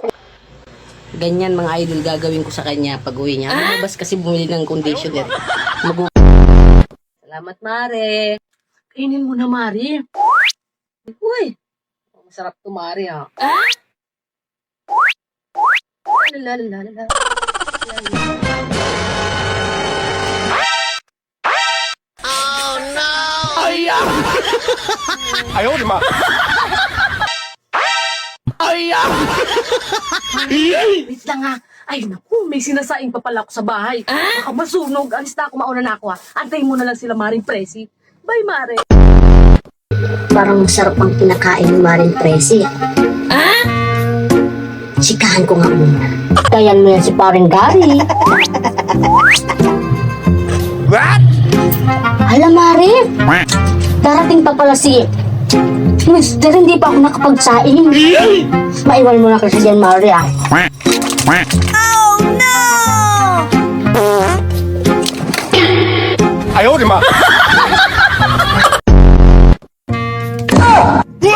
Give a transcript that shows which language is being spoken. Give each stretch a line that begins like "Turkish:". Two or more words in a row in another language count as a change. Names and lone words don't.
Filipino: Ganyan mga idol gagawin ko sa kanya pag uwi niya. Lumabas kasi bumili ng conditioner. Salamat, Mare. Kainin mo na, Mare. Uy, masarap to, Mare, ha? Lalalala.
Chinese: 哎呦我的妈！
Filipino: Wait lang ha. Ay naku, may sinasaing pa pala ako sa bahay. Baka masunog. Alis na ako, mauna na ako ha. Antayin mo na lang sila Maring Presi. Bye, Mare. Parang masarap ang pinakain ni Maring Presi. Chikahan ko nga muna. Kayan mo yan si paring Gary.
English: What?
Filipino: Hala, Mare. Darating pa pala si Mister, hindi pa ako nakapagsaing. Maiwan mo na kasi dyan, Mare, ah.
English: Oh no!
Chinese: 哎呦我的妈！